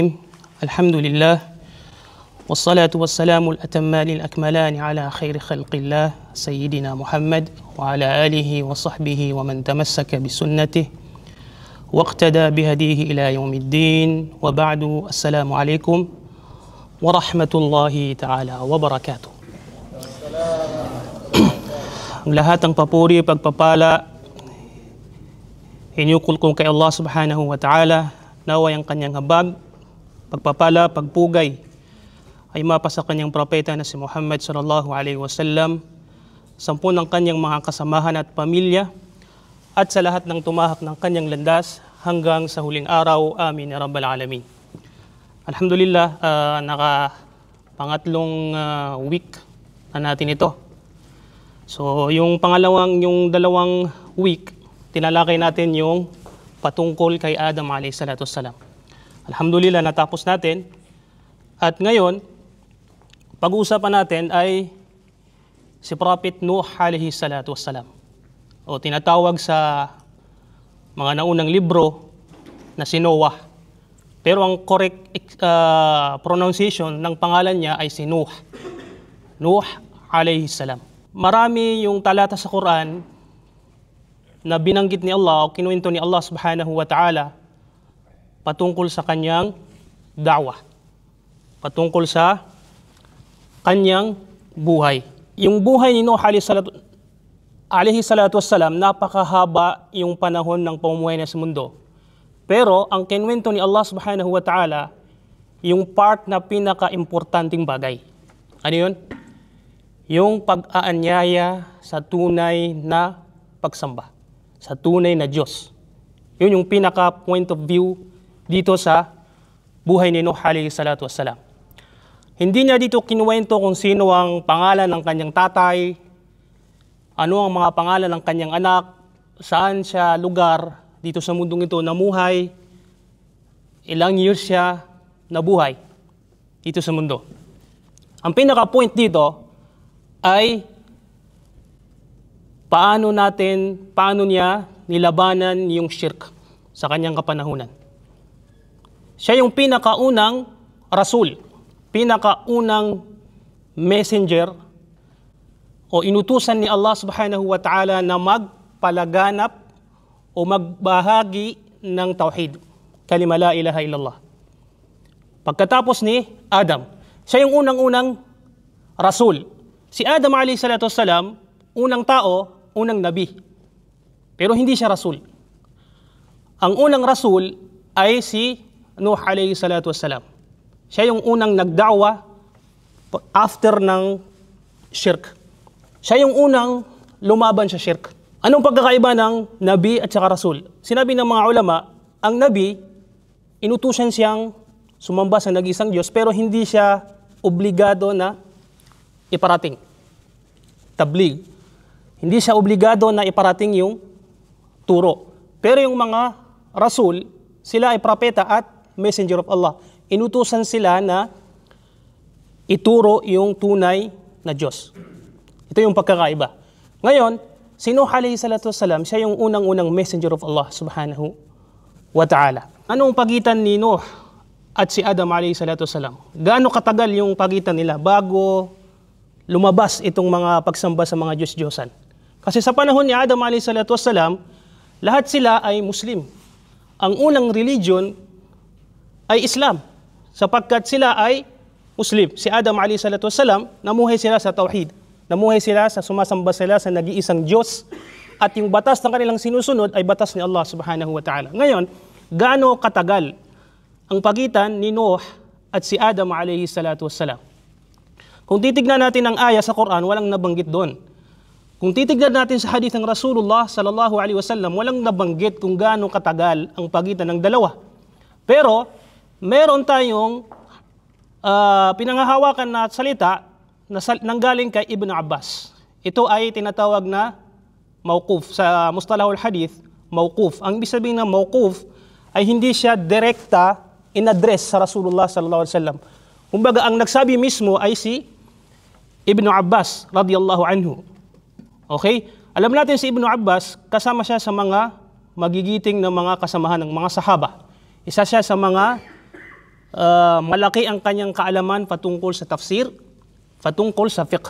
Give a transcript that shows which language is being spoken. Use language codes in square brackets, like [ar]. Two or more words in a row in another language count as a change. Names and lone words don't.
[ar] الحمد لله والصلاة والسلام الأتمان الأكملان على خير خلق الله سيدنا محمد وعلى آله وصحبه ومن تمسك بسنته واقتدى بهديه إلى يوم الدين، وبعد. السلام عليكم ورحمة الله تعالى وبركاته. [tl] Ang lahat ng papuri, pagpapala, inyukol kong kay Allah [ar] سبحانه وتعالى, [tl] naway ang kanyang habag, pagpapala, pagpugay ay mapa sa kanyang propeta na si Muhammad [ar] صلى الله عليه وسلم, [tl] sampu ng kanyang mga kasamahan at pamilya, at sa lahat ng tumahak ng kanyang landas hanggang sa huling araw. [ar] آمين يا رب العالمين. [tl] Alhamdulillah, pangatlong week na natin ito. So yung dalawang week, tinalakay natin yung patungkol kay Adam [ar] عليه الصلاة والسلام. [tl] Alhamdulillah, natapos natin. At ngayon, pag-uusapan natin ay si Prophet Nuh [ar] عليه الصلاة والسلام, [tl] o tinatawag sa mga naunang libro na si Noah. Pero ang correct pronunciation ng pangalan niya ay si Nuh. [ar] نوح عليه السلام. [tl] Marami yung talata sa Quran na binanggit ni Allah o kinuwento ni Allah [ar] سبحانه وتعالى [tl] patungkol sa kanyang da'wah, patungkol sa kanyang buhay. Yung buhay ni Nuh [ar] عليه الصلاة والسلام, [tl] napakahaba yung panahon ng pamumuhay niya sa mundo. Pero ang kinuwento ni Allah [ar] سبحانه وتعالى, [tl] yung part na pinaka-importanting bagay. Ano yun? Yung pag-aanyaya sa tunay na pagsamba, sa tunay na Diyos. Yun yung pinaka- [en] point of view [tl] dito sa buhay ni Nuh [ar] عليه الصلاة والسلام. [tl] Hindi niya dito kinuwento kung sino ang pangalan ng kanyang tatay, ano ang mga pangalan ng kanyang anak, saan siya lugar dito sa mundong ito namuhay, ilang years siya nabuhay dito sa mundo. Ang pinaka-point dito ay paano niya nilabanan yung shirk sa kanyang kapanahunan. Siya yung pinakaunang rasul, pinakaunang messenger o inutusan ni Allah [ar] سبحانه وتعالى [tl] na magpalaganap o magbahagi ng tauhid, [ar] كلمة لا إله إلا الله. [tl] Pagkatapos ni Adam, siya yung unang-unang rasul. Si Adam [ar] عليه الصلاة والسلام, [tl] unang tao, unang nabi. Pero hindi siya rasul. Ang unang rasul ay si Nuh [ar] عليه الصلاة والسلام. [tl] Siya yung unang nagda'wa after ng shirk. Siya yung unang lumaban sa shirk. Anong pagkakaiba ng nabi at saka rasul? Sinabi ng mga ulama, ang nabi, inutusan siyang sumamba sa nag-isang Diyos, pero hindi siya obligado na iparating. Tabligh. Hindi siya obligado na iparating yung turo. Pero yung mga rasul, sila ay propeta at [en] messenger of Allah. [tl] Inutusan sila na ituro yung tunay na Diyos. Ito yung pagkakaiba. Ngayon, si Nuh [ar] عليه الصلاة والسلام, [tl] siya yung unang-unang [en] messenger of Allah [ar] سبحانه وتعالى. [tl] Anong pagitan ni Nuh at si Adam [ar] عليه الصلاة والسلام? [tl] Gaano katagal yung pagitan nila bago lumabas itong mga pagsamba sa mga Diyos-Diyosan? Kasi sa panahon ni Adam [ar] عليه الصلاة والسلام, [tl] lahat sila ay Muslim. Ang unang religion ay Islam, sapagkat sila ay Muslim. Si Adam [ar] عليه الصلاة والسلام, [tl] namuhay sila sa tauhid. Namuhay sila sa sumasamba sila sa nag-iisang Diyos, at yung batas ng kanilang sinusunod ay batas ni Allah [ar] سبحانه وتعالى. [tl] Ngayon, gaano katagal ang pagitan ni Nuh at si Adam [ar] عليه الصلاة والسلام? [tl] Kung titignan natin ang aya sa Quran, walang nabanggit doon. Kung titignan natin sa hadith ng Rasulullah [ar] صلى الله عليه وسلم, [tl] walang nabanggit kung gaano katagal ang pagitan ng dalawa. Pero meron tayong pinanghahawakan na salita na nanggaling kay Ibn Abbas. Ito ay tinatawag na mawquf. Sa [ar] مصطلح الحديث, [tl] mawquf. Ang ibig sabihin ng mawquf ay hindi siya direkta in-address sa Rasulullah [ar] صلى الله عليه وسلم. [tl] Kumbaga, ang nagsabi mismo ay si Ibn Abbas [ar] رضي الله عنه. [tl] Okay? Alam natin si Ibn Abbas, kasama siya sa mga magigiting ng mga kasamahan ng mga sahaba. Isa siya sa mga malaki ang kanyang kaalaman patungkol sa tafsir, patungkol sa fiqh.